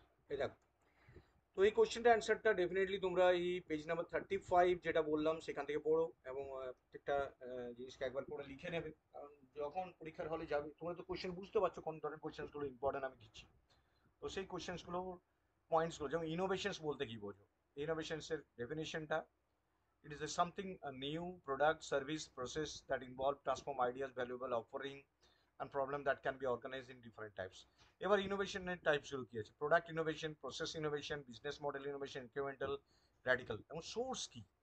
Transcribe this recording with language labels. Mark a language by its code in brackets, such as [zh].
[bn] এই দেখো, তো এই কোশ্চেনটা অ্যান্সারটা ডেফিনেটলি তোমরা এই পেজ নাম্বার 35 যেটা বললাম সেখান থেকে পড়ো, এবং প্রত্যেকটা জিনিসকে একবার করে লিখে নেবে। কারণ যখন পরীক্ষার হলে যাবে, তোমরা তো কোশ্চেন বুঝতে পারছো কোন ধরনের কোশ্চেনগুলো ইম্পর্টেন্ট আমি দিচ্ছি। তো সেই কোশ্চেন্সগুলো, পয়েন্টসগুলো, যেমন ইনোভেশনস বলতে কি বোঝো, ইনোভেশনসের ডেফিনেশনটা, [en] it is a something a new product, service, process that involve transform ideas, valuable offering and problem that can be organized in different types. [bn] এবার ইনোভেশনের টাইপসগুলো কি আছে, product innovation, process innovation, business model innovation, incremental, radical, এবং source কি।